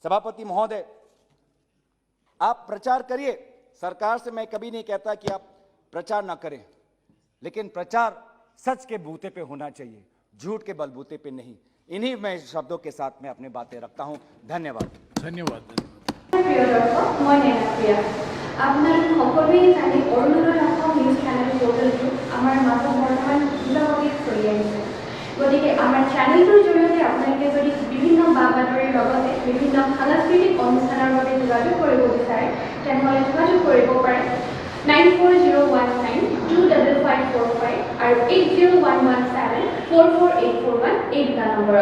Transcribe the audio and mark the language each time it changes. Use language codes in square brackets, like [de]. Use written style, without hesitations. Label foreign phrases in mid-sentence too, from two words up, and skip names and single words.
[hi] सभापति महोदय, आप प्रचार करिए। सरकार से मैं कभी नहीं कहता कि आप प्रचार ना करें, लेकिन प्रचार सच के बूते पे होना चाहिए, झूठ के बलबूते पे नहीं। इन्हीं मैं शब्दों के साथ मैं अपनी बातें रखता हूं। धन्यवाद। धन्यवाद। [as] প্ৰিয় দৰ্শক, মই নেনাপ্ৰিয়া। আপোনালোক সকলোৱে জানে অৰুণোদয় অসম নিউজ [en] channel portal [as] আমাৰ মাজত বৰ্তমান দ্ৰুতগতিত চলি আহিছে। গতিকে আমাৰ চেনেলটোৰ জৰিয়তে আপোনালোকে যদি বিভিন্ন বা বাতৰিৰ লগতে বিভিন্ন সাংস্কৃতিক অনুষ্ঠানৰ বাবে যোগাযোগ কৰিব বিচাৰে তেনেহ'লে যোগাযোগ কৰিব পাৰে 9401925545 আৰু 8011744841 এই দুটা নম্বৰত।